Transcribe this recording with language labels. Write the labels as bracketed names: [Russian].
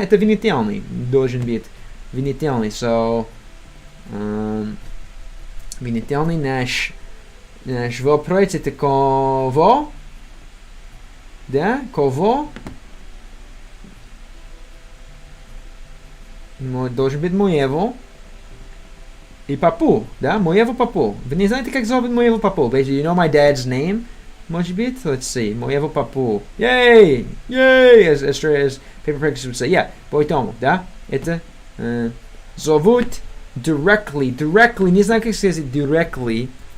[Russian] Это винительный должен быть. Винительный. So винительный наш вопрос это кого? Да? Кого? Должен быть моего. И папу, да? Моего папу. Вы не знаете, как зовут моего папу? [English] Basically, you know my dad's name? [Russian] Может быть? [English] Let's see. [Russian] Моего папу. Yay! Yay! [English] As paper practice would say. [Russian] Yeah. Поэтому, да? Это зовут directly. Не знаю, как сказать directly.